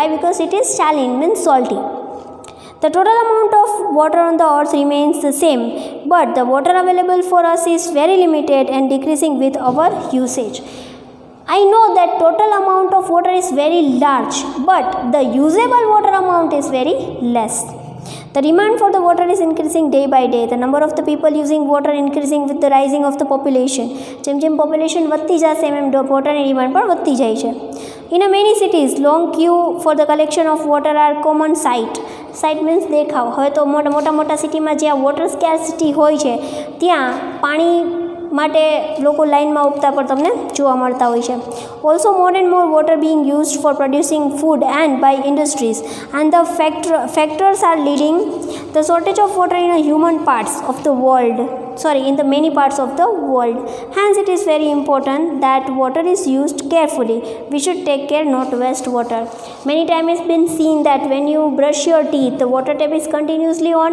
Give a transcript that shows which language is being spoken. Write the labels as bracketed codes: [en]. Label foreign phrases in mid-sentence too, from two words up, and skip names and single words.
[en] Because it is saline, means salty. The total amount of water on the earth remains the same, but the water available for us is very limited and decreasing with our usage. I know that total amount of water is very large, but the usable water amount is very less. The demand for the water is increasing day by day. The number of the people using water increasing with the rising of the population. [gu] જેમ population વધતી જશે એમ waterની demand પણ વધતી જાય છે. [en] In many cities, long queue for the collection of water are common sight. Sight means દેખાવ. [gu] હવે તો મોટા સિટીમાં જ્યાં [en] water scarcity [gu] હોય છે ત્યાં પાણી માટે લોકો લાઇનમાં ઊભતા પણ તમને જોવા મળતા હોય છે. [en] also more and more water being used for producing food and by industries and the factors are leading the shortage of water in many parts of the world. Hence it is very important that water is used carefully. We should take care not to waste water. Many times it's been seen that when you brush your teeth, the water tap is continuously on.